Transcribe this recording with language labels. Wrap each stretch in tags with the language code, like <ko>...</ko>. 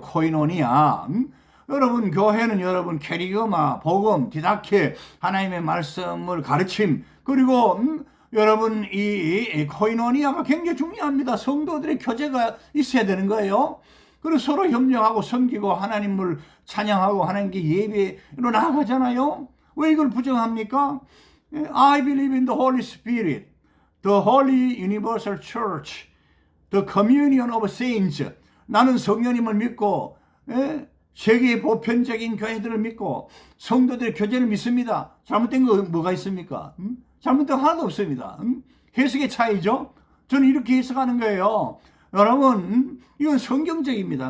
<ko>코이노니아. 여러분 교회는 여러분 캐리그마, 복음, 디다케, 하나님의 말씀을 가르침, 그리고 여러분 이 코이노니아가 굉장히 중요합니다. 성도들의 교제가 있어야 되는 거예요. 그리고 서로 협력하고 섬기고 하나님을 찬양하고 하나님께 예배로 나아가잖아요. 왜 이걸 부정합니까?</ko> <en>I believe in the Holy Spirit, the Holy Universal Church, the communion of saints.</en> <ko>나는 성령님을 믿고 세계 보편적인 교회들을 믿고 성도들의 교제를 믿습니다. 잘못된 거 뭐가 있습니까? 잘못된 거 하나도 없습니다. 해석의 차이죠. 저는 이렇게 해석하는 거예요. 여러분, 이건 성경적입니다.</ko>